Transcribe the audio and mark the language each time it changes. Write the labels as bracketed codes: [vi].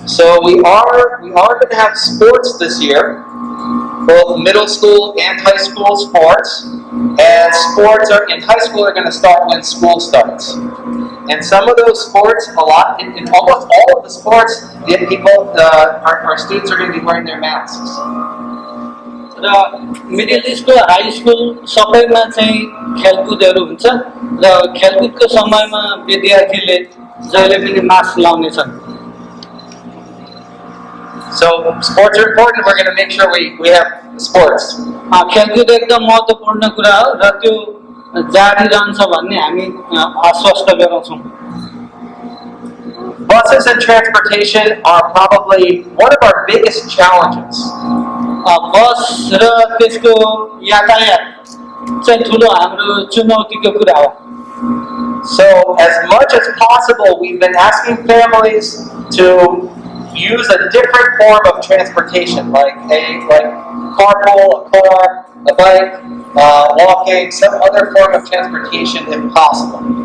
[en] So we are going to have sports this year, both middle school and high school sports. And sports are in high school are going to start when school starts. And some of those sports, in almost all of the sports, our students are going to be wearing their masks. [ne] र middle school high school सबैमा चाहिँ खेलकुदहरू हुन्छ र खेलकुदको समयमा विद्यार्थीले जहिले पनि मास्क लाउने छन्. [en] So sports are important. We're going to make sure we have sports. [ne] खेलकुद एकदम महत्त्वपूर्ण कुरा हो र त्यो जारी रहन्छ भन्ने हामी आश्वस्त गराउँछौँ. [en] Buses and transportation are probably one of our biggest challenges. [ne] बस र त्यसको यातायात चाहिँ ठुलो हाम्रो चुनौतीको कुरा हो. [en] So as much as possible, we've been asking families to use a different form of transportation, like carpool, a car, a bike, walking, some other form of transportation if possible.